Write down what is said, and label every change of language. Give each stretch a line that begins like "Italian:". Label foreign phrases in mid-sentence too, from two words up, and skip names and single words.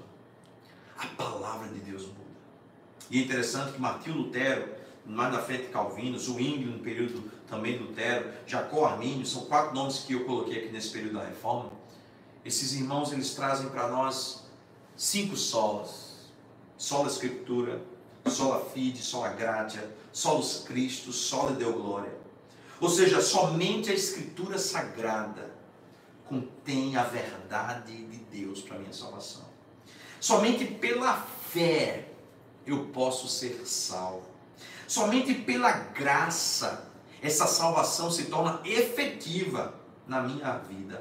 Portuguese: A palavra de Deus muda. E é interessante que Martinho Lutero, mais na frente Calvino, Zwinglio no período também Lutero, Jacó Armínio, são 4 nomes que eu coloquei aqui nesse período da Reforma. Esses irmãos, eles trazem para nós 5 solas.
Latin: Sola Escritura, sola Fide, sola Gratia, solus Christus, sola Deo Glória.
Portuguese: Ou seja, somente a Escritura Sagrada contém a verdade de Deus para a minha salvação. Somente pela fé eu posso ser salvo. Somente pela graça essa salvação se torna efetiva na minha vida.